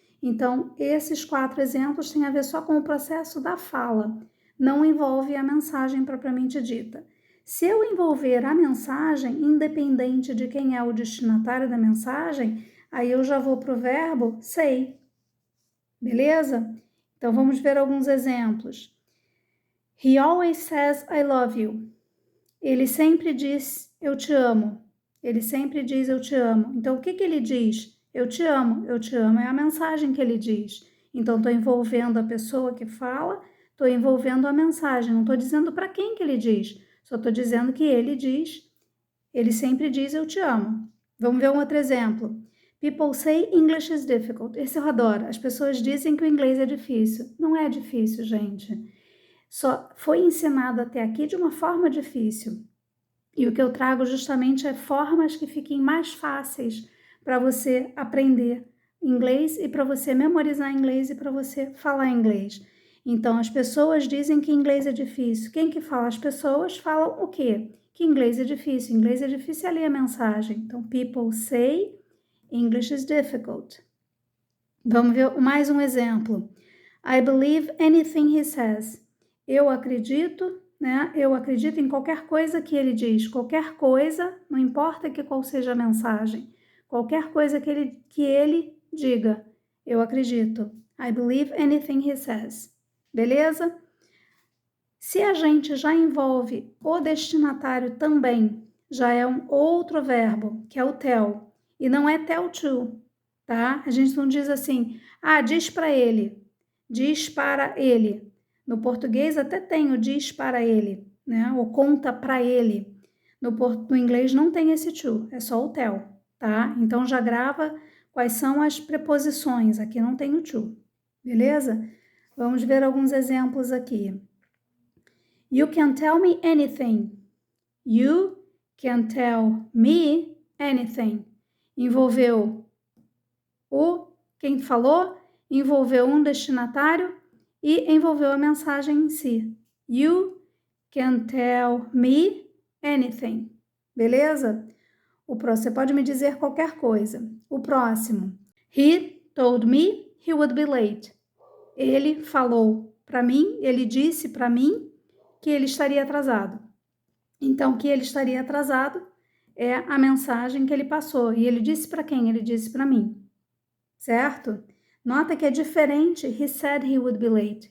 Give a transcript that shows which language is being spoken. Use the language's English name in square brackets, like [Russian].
[Portuguese] Então, esses 4 exemplos têm a ver só com o processo da fala, não envolve a mensagem propriamente dita. Se eu envolver a mensagem, independente de quem é o destinatário da mensagem, aí eu já vou para o verbo say, beleza? Então, vamos ver alguns exemplos. [English] He always says I love you. [Portuguese] Ele sempre diz eu te amo. Ele sempre diz eu te amo. Então, o que ele diz? Eu te amo. Eu te amo é a mensagem que ele diz. Então, estou envolvendo a pessoa que fala, estou envolvendo a mensagem. Não estou dizendo para quem que ele diz. Só estou dizendo que ele diz, ele sempre diz eu te amo. Vamos ver um outro exemplo. [English] People say English is difficult. [Portuguese] Esse eu adoro. As pessoas dizem que o inglês é difícil. Não é difícil, gente. Só foi ensinado até aqui de uma forma difícil. E o que eu trago justamente é formas que fiquem mais fáceis para você aprender inglês e para você memorizar inglês e para você falar inglês. Então, as pessoas dizem que inglês é difícil. Quem que fala? As pessoas falam o quê? Que inglês é difícil. Inglês é difícil é ler a mensagem. Então, [English] people say English is difficult. [Portuguese] Vamos ver mais um exemplo. [English] I believe anything he says. [Portuguese] Eu acredito, né? Eu acredito em qualquer coisa que ele diz. Qualquer coisa, não importa qual seja a mensagem. Qualquer coisa que ele diga. Eu acredito. [English] I believe anything he says. [Portuguese] Beleza? Se a gente já envolve o destinatário também, já é um outro verbo, que é o tell. E não é tell to, tá? A gente não diz assim, diz para ele, diz para ele. No português até tem o diz para ele, né? Ou conta para ele. No inglês não tem esse to, é só o tell, tá? Então já grava quais são as preposições, aqui não tem o to, beleza? Vamos ver alguns exemplos aqui. [English] You can tell me anything. You can tell me anything. [Portuguese] Envolveu quem falou, envolveu um destinatário e envolveu a mensagem em si. [English] You can tell me anything. [Portuguese] Beleza? O próximo, você pode me dizer qualquer coisa. O próximo. [English] He told me he would be late. [Portuguese] Ele falou para mim, ele disse para mim que ele estaria atrasado. Então, que ele estaria atrasado é a mensagem que ele passou. E ele disse para quem? Ele disse para mim. Certo? Nota que é diferente. [English] He said he would be late.